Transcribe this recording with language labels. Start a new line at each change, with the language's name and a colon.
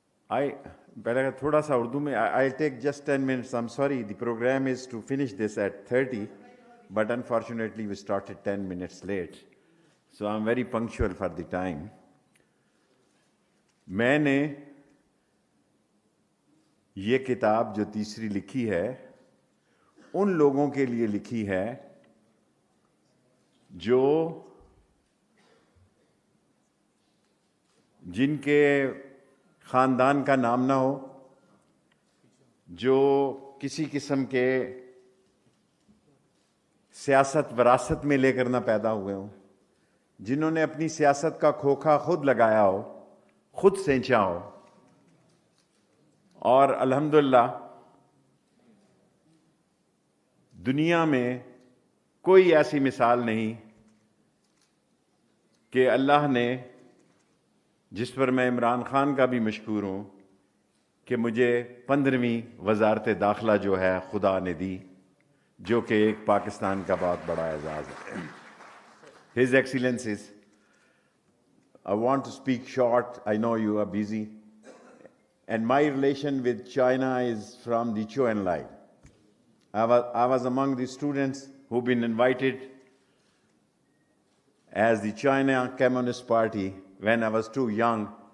Urdu: Thoda sa Urdu mein,
English: I'll take just 10 minutes. I'm sorry, the program is to finish this at 30, but unfortunately we started 10 minutes late. So I'm very punctual for the time.
Urdu: میں نے یہ کتاب جو تیسری لکھی ہے ان لوگوں کے لیے لکھی ہے جو جن کے خاندان کا نام نہ ہو، جو کسی قسم کے سیاست وراثت میں لے کر نہ پیدا ہوئے ہوں، جنہوں نے اپنی سیاست کا کھوکھا خود لگایا ہو، خود سینچا ہو، اور الحمدللہ دنیا میں کوئی ایسی مثال نہیں کہ اللہ نے، جس پر میں عمران خان کا بھی مشکور ہوں کہ مجھے 15ویں وزارت داخلہ جو ہے خدا نے دی، جو کہ ایک پاکستان کا بہت بڑا اعزاز ہے.
English: His Excellencies, I want to speak short. I know you are busy. And my relation with China is from the Zhou Enlai. I was among the students who've been invited as the China Communist Party when I was too young.